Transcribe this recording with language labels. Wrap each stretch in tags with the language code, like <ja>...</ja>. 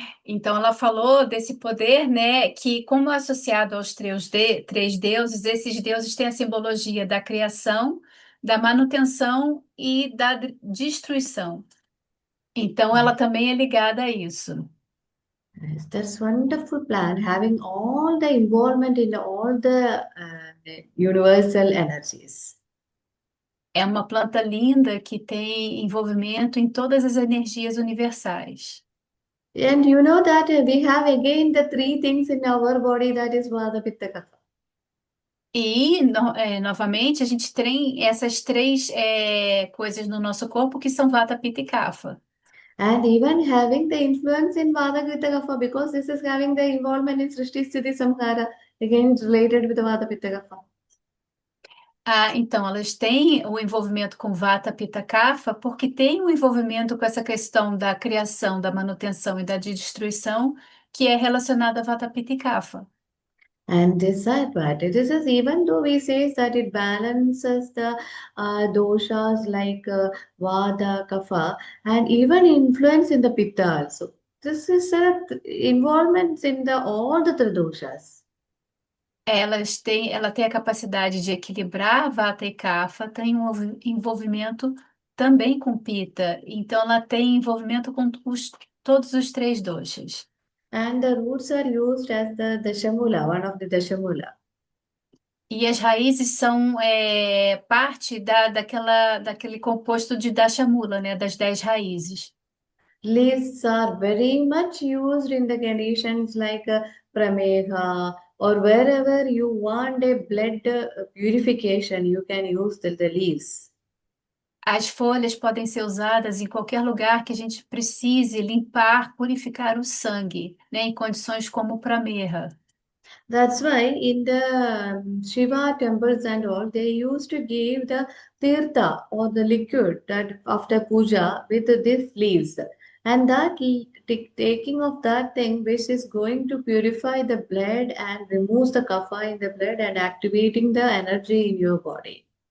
<pt>Então ela falou desse poder, né, que como é associado aos três deuses, esses deuses têm a simbologia da criação, da manutenção e da destruição. Então ela também é ligada a isso.</pt> <en>Yes, that's wonderful plan, having all the involvement in all the universal energies.</en> <pt>É uma planta linda que tem envolvimento em todas as energias universais.</pt> <en>And you know that we have again the three things in our body that is Vata, Pitta, Kapha.</en> <pt>E, novamente, a gente tem essas três coisas no nosso corpo que são Vata, Pitta e Kapha.</pt> <en>And even having the influence in Vata, Pitta, Kapha, because this is having the involvement in Srishti, Sthiti, Samhara, again it's related with the Vata, Pitta, Kapha.</en> <pt>Ah, então, elas têm o envolvimento com Vata, Pitta, Kapha, porque tem um envolvimento com essa questão da criação, da manutenção e da destruição, que é relacionada a Vata, Pitta e Kapha.</pt> <en>And this advantage, this is even though we say that it balances the doshas like Vata, Kapha, and even influence in the Pitta also. This is involvement in the all the three doshas.</en> <pt>Ela tem a capacidade de equilibrar Vata e Kapha, tem um envolvimento também com Pitta, então ela tem envolvimento com todos os três doshas.</pt> <en>And the roots are used as the Dashamula, one of the Dashamula.</en> <pt>E as raízes são parte daquele composto de Dashamula, né, das 10 raízes.</pt> <en>Leaves are very much used in the conditions like Prameha or wherever you want a blood purification, you can use the leaves.</en> <pt>As folhas podem ser usadas em qualquer lugar que a gente precise limpar, purificar o sangue, né, em condições como Prameha.</pt> <en>That's why in the Shiva temples and all, they used to give the tirtha or the liquid that after puja with these leaves. And that taking of that thing which is going to purify the blood and removes the kapha in the blood and activating the energy in your body.</en>